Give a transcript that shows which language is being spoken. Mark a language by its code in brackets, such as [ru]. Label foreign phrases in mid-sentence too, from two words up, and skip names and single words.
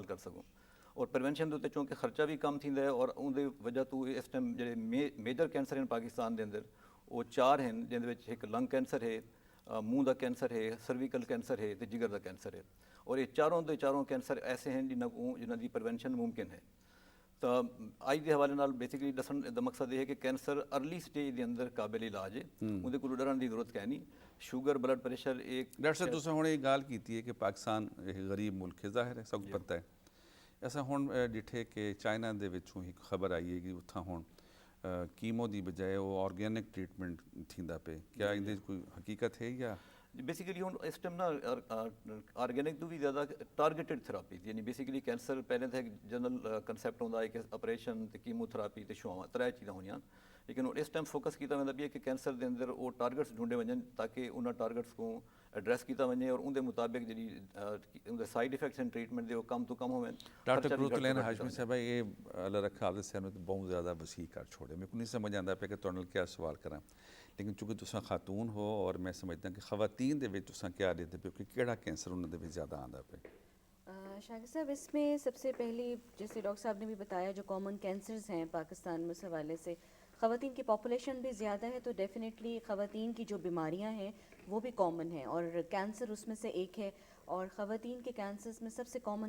[skr] کر سکوں اور پریونشن دے چونکہ خرچہ بھی کم تھیندا ہے اور ان دی وجہ تو اس ٹائم جڑے [en] major cancer [skr] ہیں پاکستان دے اندر وہ 4 ہیں جن دے وچ ایک [en] lung cancer [skr] ہے منہ دا کینسر ہے [en] cervical cancer [skr] ہے تے جگر دا کینسر ہے اور یہ چاروں کینسر ایسے ہیں جنہاں دی پریونشن ممکن ہے تو آج دے حوالے نال بیسیکلی دسن دا مقصد یہ ہے کہ کینسر [en] early stage [skr] دے اندر قابل علاج ہے ان دے کول ڈرن دی ضرورت کہ نہیں شوگر [en] blood pressure [skr] ایک ڈاکٹر صاحب تساں ہن یہ گل کیتی ہے کہ پاکستان ایک غریب ملک ہے ظاہر ہے سب کو پتہ ہے ایسا ہن ڈٹھے کہ چائنا دے وچوں ہی خبر آئی ہے کہ اتھاں ہن کیمو دی بجائے وہ [en] organic treatment [skr] تھیندا پے کیا ان دی کوئی حقیقت ہے یا بیسیکلی ہوں اس ٹائم نا آرگینک تو بھی زیادہ [en] targeted therapy [skr] یعنی بیسیکلی کینسر پہلے تو ایک [en] general concept [skr] ہوندا ہے کہ آپریشن تے [en] chemo therapy [skr] تے شواں 3 چیزاں ہونیاں لیکن اس ٹائم فوکس کیتا ویندا بھی ہے کہ کینسر دے اندر وہ ٹارگیٹس ڈھونڈے ونجن تاکہ انہاں ٹارگیٹس کو ایڈریس کیتا ونجے اور ان دے مطابق جڑی ان دے [en] side effects [skr] ان ٹریٹمنٹ دے وہ کم تو کم ہوئیں ڈاکٹر قرۃ العین ہاشمی صاحب یہ اللہ رکھا عادل صاحب نے تو بہت زیادہ وسیع کر چھوڑے میرے کو نہیں سمجھ آتا پہ کہ تہاڈے کیا سوال کراں لیکن چونکہ تساں خاتون ہو اور میں سمجھدا کہ خواتین دے وچ تساں کیا دیتے پے کہ کیڑا کینسر انہاں دے وچ زیادہ آندا پہ [ur] شاکر صاحب اس میں سب سے پہلی جیسے ڈاکٹر صاحب نے بھی بتایا جو [en] common cancers [ur] ہیں پاکستان میں اس حوالے سے خواتین کی پاپولیشن بھی زیادہ ہے تو ڈیفینیٹلی خواتین کی جو بیماریاں ہیں وہ بھی کامن ہیں اور کینسر اس میں سے ایک ہے اور خواتین کے کینسرز میں سب سے کامن